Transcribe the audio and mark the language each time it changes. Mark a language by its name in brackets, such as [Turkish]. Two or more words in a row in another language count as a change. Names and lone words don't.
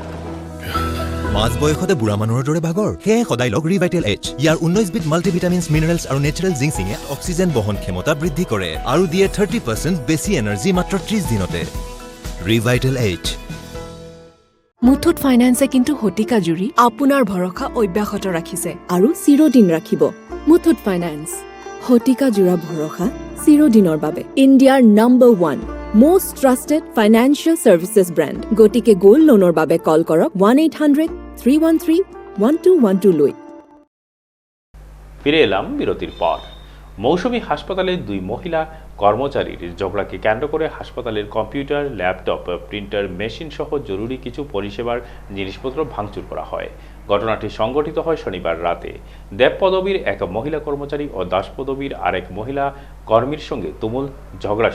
[Assamese] মাজ বয়সতে বুঢ়া মানুহৰ দৰে ভাগৰ সেয়ে সদায় লগ ৰিভাইটেল এইচ ইয়াৰ 19 বিধ [English] multivitamins minerals [Assamese] আৰু [English] natural ginseng [Assamese] অক্সিজেন বহন ক্ষমতা বৃদ্ধি কৰে আৰু দিয়ে 30% বেছি এনাৰ্জি মাত্ৰ 30 দিনতে ৰিভাইটেল এইচ মুথুত ফাইনেন্সে কিন্তু শতিকা জুৰি আপোনাৰ ভৰসা অব্যাহত ৰাখিছে আৰু চিৰদিন ৰাখিব মুথুত ফাইনেন্স শতিকা জোৰা ভৰসা চিৰদিনৰ বাবে ইণ্ডিয়াৰ নম্বৰ 1 [English] most trusted financial services brand [Assamese] গতিকে [English] gold loan [Assamese] বাবে কল কৰক 1-800-313-1212 লৈ [Bangla] ফিরে এলাম বিরতির পর মৌসুমী হাসপাতালে 2 মহিলা কর্মচারীর ঝগড়াকে কেন্দ্র করে হাসপাতালের [English] computer laptop printer machine [Bangla] সহ জরুরি কিছু পরিষেবার জিনিসপত্র ভাঙচুর করা হয় ঘটনাটি সংঘটিত হয় শনিবার রাতে দেব পদবীর এক মহিলা কর্মচারী ও দাস পদবীর আরেক মহিলা কর্মীর সঙ্গে তুমুল ঝগড়া